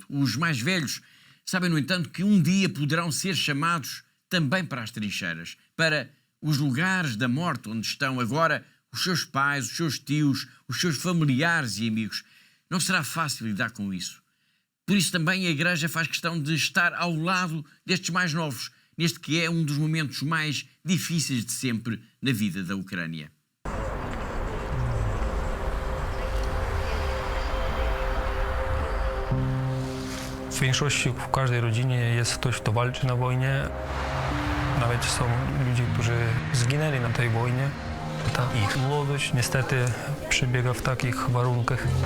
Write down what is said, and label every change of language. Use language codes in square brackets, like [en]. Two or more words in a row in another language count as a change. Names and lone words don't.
[pt] Os mais velhos sabem, no entanto, que um dia poderão ser chamados também para as trincheiras, para os lugares da morte onde estão agora os seus pais, os seus tios, os seus familiares e amigos. Não será fácil lidar com isso. Por isso também a Igreja faz questão de estar ao lado destes mais novos, neste que é um dos momentos mais difíceis de sempre na vida da Ucrânia. [pl] W większości w każdej rodzinie jest ktoś, kto walczy na wojnie. Nawet są ludzie, którzy zginęli na tej wojnie. Ta ich młodość niestety przebiega w takich warunkach.